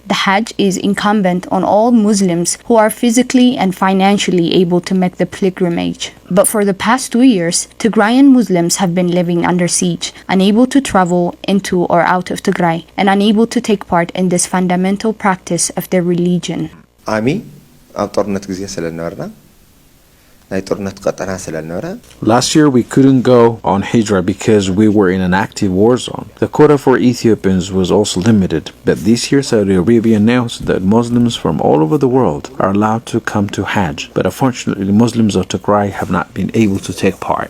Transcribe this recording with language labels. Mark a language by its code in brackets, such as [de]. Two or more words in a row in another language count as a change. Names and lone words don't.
[en] The Hajj is incumbent on all Muslims who are physically and financially able to make the pilgrimage. But for the past 2 years, Tigrayan Muslims have been living under siege, unable to travel into or out of Tigray, and unable to take part in this fundamental practice of their religion. [ti] ዓሚ ኣብ ጦርነት ግዜ ስለ ነበርና ናይ ጦርነት ቀጠና ስለነበረ [en] Last year we couldn't go on Hijra because we were in an active war zone. The quota for Ethiopians was also limited, but this year Saudi Arabia announced that Muslims from all over the world are allowed to come to Hajj, but unfortunately Muslims of Tigray have not been able to take part.